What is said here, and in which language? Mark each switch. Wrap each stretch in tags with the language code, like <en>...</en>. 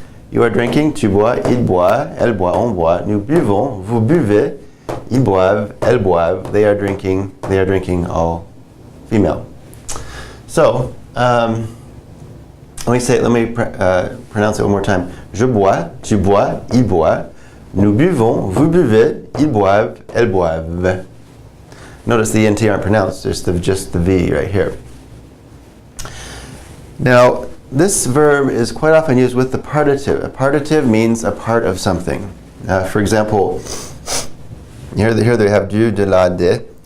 <en>You are drinking,</en> <fr>tu bois, il boit, elle boit, on boit, nous buvons, vous buvez, ils boivent, elles boivent,</fr> <en>they are drinking, all female. So, let me pronounce it one more time.</en> <fr>Je bois, tu bois, il boit, nous buvons, vous buvez, ils boivent, elles boivent.</fr> <en>Notice the NT aren't pronounced, just the V right here. Now, this verb is quite often used with the partitive. A partitive means a part of something. For example, here they have du, de, la, de.</en>